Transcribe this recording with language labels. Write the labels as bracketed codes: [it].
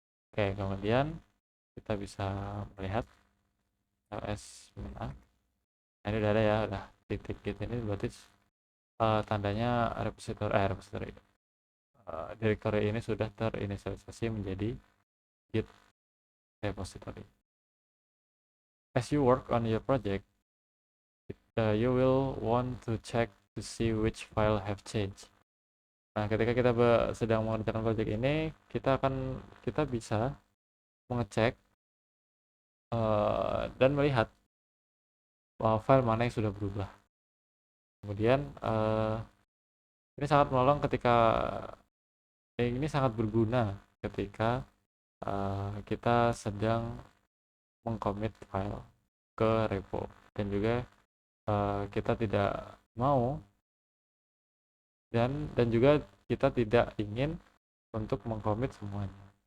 [id] Oke, kemudian kita bisa melihat ls -a. Nah, ini udah ada ya, udah titik git ini berarti tandanya repository directory ini sudah terinisialisasi menjadi git repository. [en] As you work on your project, you will want to check to see which file have changed. [id] Nah, ketika kita sedang mengerjakan project ini, kita bisa mengecek dan melihat file mana yang sudah berubah. Kemudian ini sangat menolong ini sangat berguna ketika kita sedang mengcommit file ke repo, dan juga kita tidak mau dan juga kita tidak ingin untuk mengcommit semuanya.